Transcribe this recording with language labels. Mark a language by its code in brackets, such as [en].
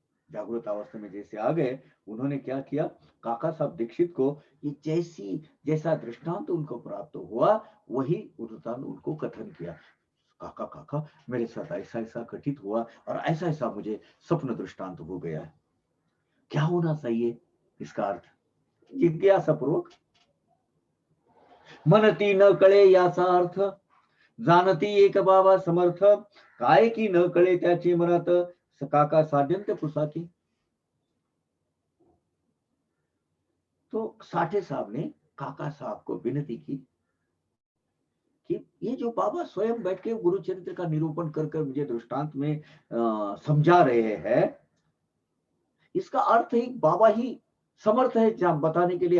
[hi] जागृत अवस्था में जैसे आ गए, उन्होंने क्या किया, काका साहब दीक्षित को ये जैसा दृष्टांत उनको प्राप्त हुआ, वही दृष्टांत उनको कथन किया। काका काका मेरे साथ ऐसा ऐसा घटित हुआ और ऐसा ऐसा मुझे स्वप्न दृष्टांत हो गया है, क्या होना चाहिए इसका अर्थ। [mr] जिज्ञासा पूर्वक, मनती न कळे याचा अर्थ, जानती एक बाबा समर्थ, काय की न कळे त्याचे मनात, काका साध्यंत पुसाकी। [hi] तो साठे साहब ने काका साहब को विनती की कि ये जो बाबा स्वयं बैठ के गुरु चरित्र का निरूपण कर मुझे दृष्टांत में समझा रहे हैं, इसका अर्थ ही बाबा ही समर्थ है जहां बताने के लिए।